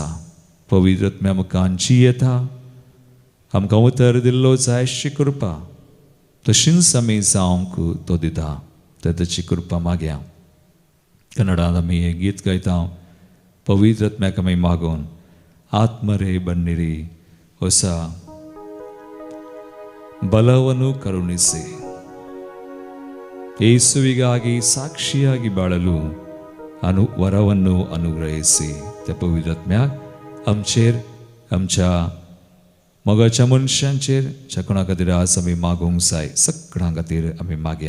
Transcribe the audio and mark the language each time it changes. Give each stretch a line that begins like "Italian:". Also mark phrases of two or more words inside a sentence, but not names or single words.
Konkani: पवित्र आत्म्या मुखार जी येता आमकां उतर दिल्लो जायशी कृपा तशींच आमी जावंक तो दिता. तर ताची कृपा मागया. कन्नडांत आमी हें गीत गायता. पवित्र आत्म्याक आमी मागून
Kannada: ಆತ್ಮರೇ ಬನ್ನಿರಿ ಹೊಸ ಬಲವನ್ನು ಕರುಣಿಸಿ ಯೇಸುವಿಗಾಗಿ ಸಾಕ್ಷಿಯಾಗಿ ಬಾಳಲು ವರವನ್ನು ಅನುಗ್ರಹಿಸಿ.
Konkani: त्या पवित्र आत्म्याक आमचेर आमच्या मोगाच्या मनशांचेर ज्या कोणा खातीर आज आमी मागूंक जाय सगळ्यां खातीर आमी मागया.